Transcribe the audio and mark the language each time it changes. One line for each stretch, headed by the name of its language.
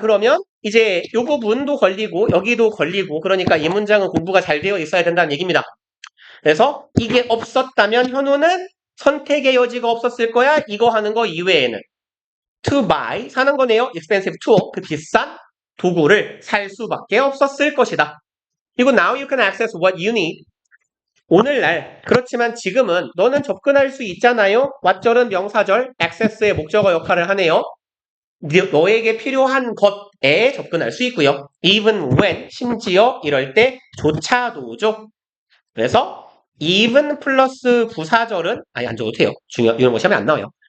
Korean: 그러면 이제 요 부분도 걸리고 여기도 걸리고 그러니까 이 문장은 공부가 잘 되어 있어야 된다는 얘기입니다. 그래서 이게 없었다면 현우는 선택의 여지가 없었을 거야. 이거 하는 거 이외에는.
English: to buy
Korean: 사는 거네요.
English: expensive tool
Korean: 그 비싼 도구를 살 수밖에 없었을 것이다. 그리고
English: now you can access what you need.
Korean: 오늘날 그렇지만 지금은 너는 접근할 수 있잖아요. 왓절은 명사절 access의 목적어 역할을 하네요. 너에게 필요한 것에 접근할 수 있고요.
English: even when
Korean: 심지어 이럴 때 조차도죠. 그래서 even 플러스 부사절은 안 적어도 돼요. 이런 거 시험에 안 나와요.